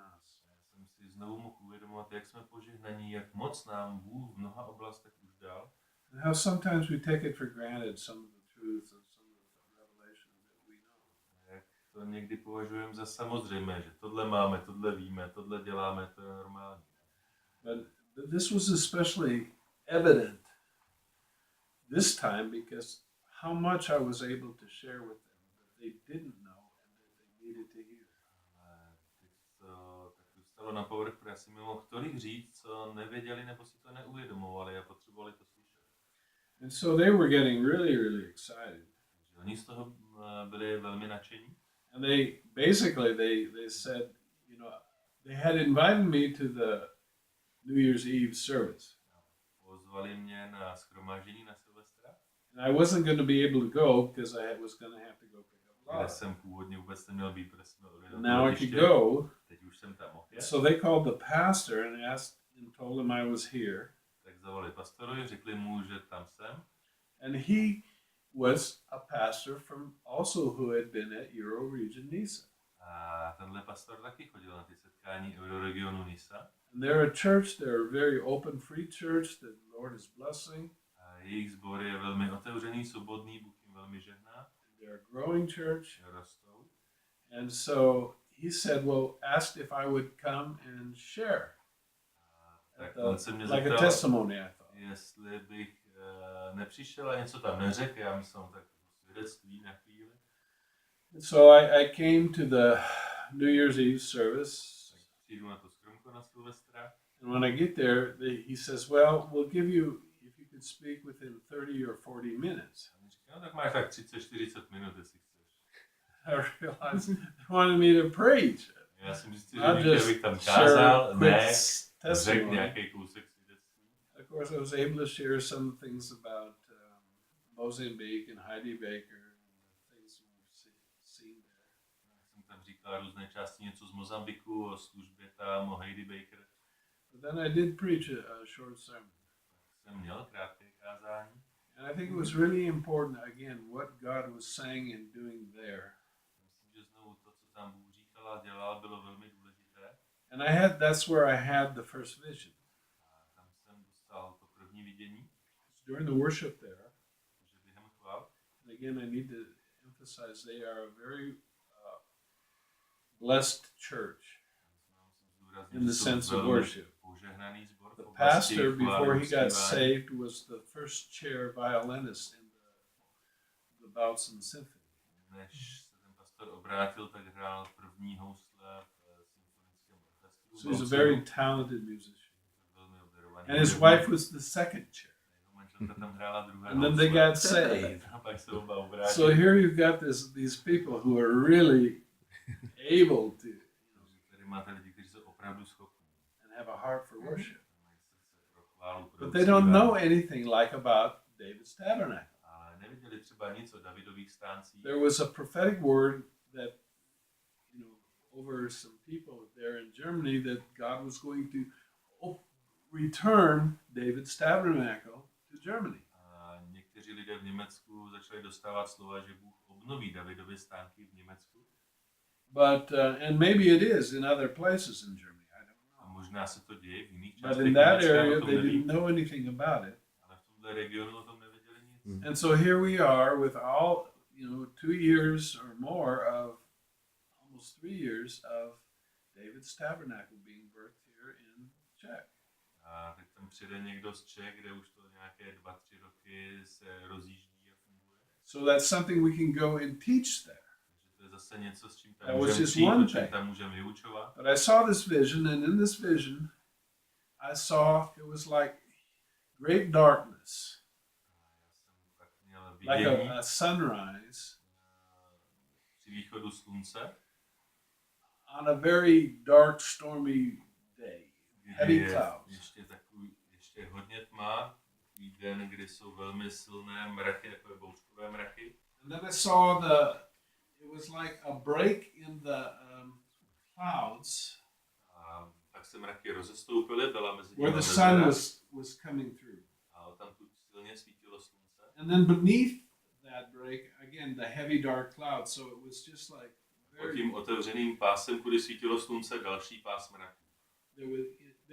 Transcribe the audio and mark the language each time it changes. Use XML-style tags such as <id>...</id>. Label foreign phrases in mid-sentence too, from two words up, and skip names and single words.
<cs>Já jsem si znovu mohl uvědomovat, témat, jak jsme požehnaní, jak moc nám Bůh v mnoha oblastech už dal.</cs> <en>And how sometimes we take it for granted some of the truths and some of the revelation that we know.</en> <cs>Jak to někdy považujeme za samozřejmé, že tohle máme, tohle víme, tohle děláme, to je normální.</cs> <en>But this was especially evident this time because how much I was able to share with them that they didn't know and that they needed to hear.</en> <cs>Ale teď to tak dostalo na povrch, protože já si mohl tolik říct, co nevěděli nebo si to neuvědomovali a potřebovali to slyšet.</cs> <en>And so they were getting really, really excited.</en> <cs>Takže oni z toho byli velmi nadšení.</cs> <en>And they basically they said, you know, they had invited me to the New Year's Eve service.</en> <cs>Pozvali mě na shromáždění na Silvestra.</cs> <en>And I wasn't going to be able to go because I was going to have to go pick up</en> <cs>Kde Laura. jsem původně vůbec neměl být, protože jsem měl</cs> <en>Now I could go.</en> <cs>Teď už jsem tam mohl jet.</cs> <en>So they called the pastor and asked and told him I was here.</en> <cs>Tak zavolali pastorovi, řekli mu, že tam jsem.</cs> <en>And he was a pastor from also who had been at Euro Region Nisa.</en> <cs>A tenhle pastor taky chodil na ty setkání Euroregionu Nisa.</cs> <en>And they're a church, they're a very open, free church that the Lord is blessing.</en> <cs>A jejich sbor je velmi otevřený, svobodný, Bůh jim velmi žehná.</cs> <en>They're a growing church.</en> <cs>Rostou.</cs> <en>And so he said, well, asked if I would come and share.</en> <cs>Tak</cs> <en>At</en> <cs>on se mě</cs> <en>like a</en> <cs>zeptal,</cs> <en>testimony, I thought.</en> <cs>jestli bych nepřišel a něco tam neřekl. Já myslel tak svědectví na chvíli.</cs> <en>And so I came to the New Year's Eve service.</en> <cs>Tak přijdu na to skromko na Silvestra.</cs> <en>And when I get there, he says, well, we'll give you, if you could speak within 30 or 40 minutes.</en> <cs>A on říká, no tak máš tak 30-40 minut, jestli chceš.</cs> <en>I realized they wanted me to preach.</en> <cs>Já jsem zjistil,</cs> <en>Not</en> <cs>že</cs> <en>just</en> <cs>bych tam</cs> <en>share</en> <cs>kázal,</cs> <en>quick</en> <cs>ne, řekl</cs> <en>testimony.</en> <cs>nějaký kousek svědectví.</cs> <en>Of course, I was able to share some things about Mozambique and Heidi Baker and the things we've seen there.</en> <cs>Jsem tam říkal různé části, něco z Mozambiku, o službě tam, o Heidi Baker.</cs> <en>But then I did preach a short sermon.</en> <cs>Jsem měl krátké kázání.</cs> <en>And I think it was really important, again, what God was saying and doing there.</en> <cs>Myslím, že znovu to, co tam Bůh říkal a dělal, bylo velmi důležité.</cs> <en>And that's where I had the first vision.</en> <cs>A tam jsem dostal to první vidění,</cs> <en>During the worship there,</en> <cs>že během chval.</cs> <en>and again, I need to emphasize they are a very blessed church in the sense of worship.</en> <cs>Požehnaný sbor.</cs> <en>The pastor, before he got saved, was the first chair violinist in the Bautzen Symphony.</en> <cs>Než se ten pastor obrátil, tak hrál první housle v symfonickém orchestru.</cs> <en>So he's a very talented musician.</en> <cs>Velmi obdarovaný.</cs> <en>And his wife was the second chair.</en> <cs>Jeho manželka tam hrála druhé</cs> <en>And then they</en> <cs>housle.</cs> <en>got saved.</en> <cs>A pak se oba obrátili.</cs> <en>So here you've got these people who are really able to</en> <cs>Tady máte lidi, kteří jsou opravdu schopní.</cs> <en>and have a heart for worship.</en> <cs>Mají srdce pro chválu, pro</cs> <en>But they don't</en> <cs>uctívání.</cs> <en>know anything like about David's tabernacle.</en> <cs>Ale neviděli třeba nic o Davidových stáncích.</cs> <en>There was a prophetic word that, over some people there in Germany that God was going to return David's tabernacle to Germany.</en> <cs>A někteří lidé v Německu začali dostávat slova, že Bůh obnoví Davidovy stánky v Německu.</cs> <en>But, and maybe it is in other places in Germany, I don't</en> <cs>A</cs> <en>know.</en> <cs>možná se to děje v jiných</cs> <en>But</en> <cs>částech</cs> <en>in that</en> <cs>Německa,</cs> <en>area,</en> <cs>o tom</cs> <en>they</en> <cs>nevím.</cs> <en>didn't know anything about it.</en> <cs>Ale v tomhle regionu o tom nevěděli nic.</cs> <en>And so here we are with all, 2 years or more of, almost 3 years of David's tabernacle being birthed here in Czech.</en> <cs>A teď tam přijde někdo z Čech, kde už to nějaké 2-3 roky se rozjíždí a funguje.</cs> <en>So that's something we can go and teach there.</en> <cs>Takže to je zase něco, s čím tam</cs> <en>That was</en> <cs>můžeme</cs> <en>just</en> <cs>přijít,</cs> <en>one</en> <cs>o čem</cs> <en>thing.</en> <cs>tam můžeme vyučovat.</cs> <en>But I saw this vision, and in this vision, I saw it was like great darkness,</en> <cs>Já jsem tak měl</cs> <en>like</en> <cs>vidění</cs> <en>a sunrise</en> <cs>při východu slunce,</cs> <en>on a very dark, stormy day.</en> <cs>kdy</cs> <en>Heavy</en> <cs>je</cs> <en>clouds.</en> <cs>ještě hodně tma, takový den, kdy jsou velmi silné mraky, jako je bouřkové mraky.</cs> <en>And then I saw it was like a break in the clouds</en> <cs>A tak se mraky rozestoupily, byla mezi</cs> <en>where</en> <cs>nimi</cs> <en>the sun</en> <cs>mezera</cs> <en>was coming through.</en> <cs>a tam tu silně svítilo slunce.</cs> <en>And then beneath that break, again, the heavy dark cloud. So it was just like</en> <cs>Pod</cs> <en>very,</en> <cs>tím otevřeným pásem, kudy svítilo slunce, další pás mraků.</cs>